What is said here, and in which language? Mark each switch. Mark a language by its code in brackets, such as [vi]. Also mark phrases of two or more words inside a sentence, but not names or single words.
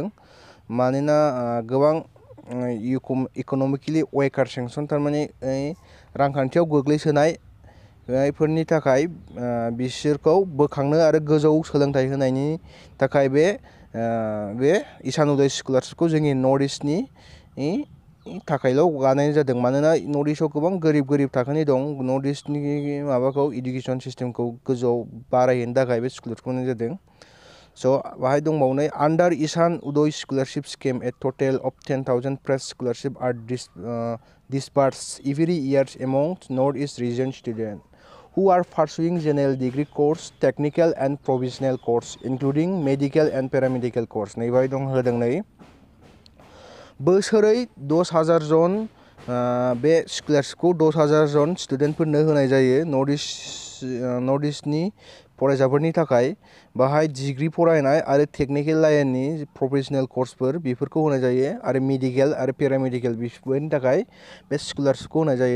[brx] मानोना गोबां [en] economically weaker section, [brx] थारमाने रांखान्थियाव गोग्लैसोनायफोरनि थाखाय बिसोरखौ बोखांनो आरो गोजौ सोलोंथाइ होनायनि थाखाय बे ईशान उदय स्कलारशिपखौ जोंनि नर्थ इस्टनि थाखायल' बानायनाय जादों। मानोना नर्थ इस्टआव गोबां गोरिब थाखोनि दं, नर्थ इस्टनि माबाखौ [en] इडुकेसन सिस्टेमखौ [brx] गोजौआव बारायहोनो थाखाय बे स्कलारशिपखौ होनाय जादों। बाहाय दंबावनाय [en] under Ishan Uday scholarship scheme a total of 10,000 fresh scholarships are disbursed every year among North East region students who are pursuing general degree course, technical and professional course, including medical and paramedical course। [brx] नैबाय दं होदों नै बोसोरै 10,000 जन बे स्कलारशिपखौ 10,000 जन स्टुडेन्टफोरनो होनाय जायो नर्थ इस्टनि फरायसाफोरनि थाखाय। बाहाय डिग्री फरायनाय आरो टेक्निकेल लाइननि [en] प्रफेसनेल कर्सफोर [brx] बेफोरखौ होनाय जायो आरो मेडिकेल आरो पेरामेडिकेल बेफोरनि थाखाय बे स्कलारशिपखौ होनाय जायो।